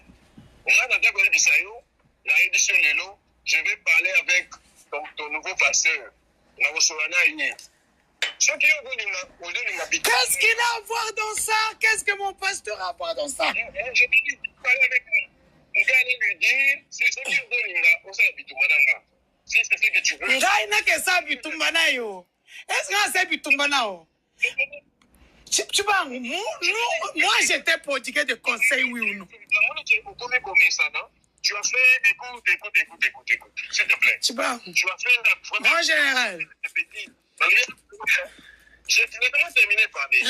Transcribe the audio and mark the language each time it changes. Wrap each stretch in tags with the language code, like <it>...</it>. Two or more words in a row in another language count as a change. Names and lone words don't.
<fr>On a dans Gagori Bissayo, la édition Lelo, je vais parler avec ton nouveau pasteur, Nawosorana Iné. Qu'est-ce qu'il a à voir dans ça? Qu'est-ce que mon pasteur a à voir dans ça? Je te dis, parler avec lui. On va aller lui dire, c'est ce qu'il donne, on s'est habitué, madame. Si c'est ce que tu veux.</fr> <ln>Ngai na ke sa bitumba na yo.</ln> <fr>Est-ce que c'est</fr> <ln>bitumba na yo?</ln> <fr>Tu vois, moi j'étais prodigué de conseils, oui ou non? Tu as fait, écoute, s'il te plaît. Tu vois, Tu as fait mon général. Je vais terminer par des...</fr>